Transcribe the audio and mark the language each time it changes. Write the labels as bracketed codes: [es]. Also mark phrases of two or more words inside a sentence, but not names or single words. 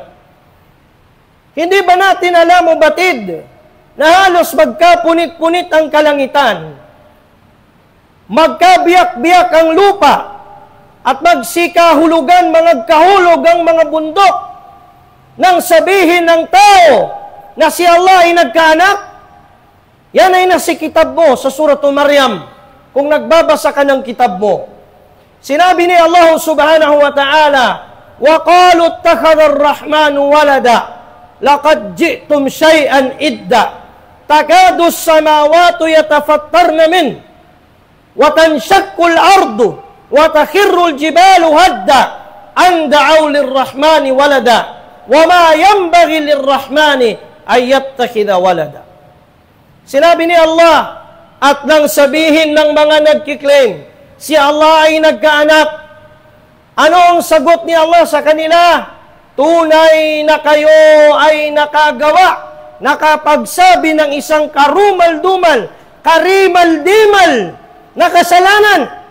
[tl] Hindi ba natin alam o batid na halos magkapunit-punit ang kalangitan magkabiyak-biyak ang lupa at magsikahulugan mga kahulog ang mga bundok nang sabihin ng tao na si Allah ay nagkaanak? Yan ay nasa kitab mo sa Suratul Maryam. Kung nagbabasa ka ng kitab mo, sinabi ni Allah [ar] سبحانه و تعالى, وَقَالُوا اتَّخَذَ الرَّحْمَنُ وَلَدًا لَقَدْ جِئْتُمْ شَيْئًا إِدًّا تَكَادُ السَّمَاوَاتُ يَتَفَطَّرْنَ مِنْهُ وَتَنشَقُّ الْأَرْضُ وَتَخِرُّ الْجِبَالُ هَدًّا أَنْ دَعَوْا لِلرَّحْمَنِ وَلَدًا وَمَا يَنبَغِي لِلرَّحْمَنِ أَنْ يَتَّخِذَ وَلَدًا. [tl] Sinabi ni Allah, at nang sabihin ng mga nagkiklaim, si Allah ay nagkaanak, ano ang sagot ni Allah sa kanila? Tunay na kayo ay nakagawa, nakapagsabi ng isang karumal-dumal, karimal-dimal na kasalanan.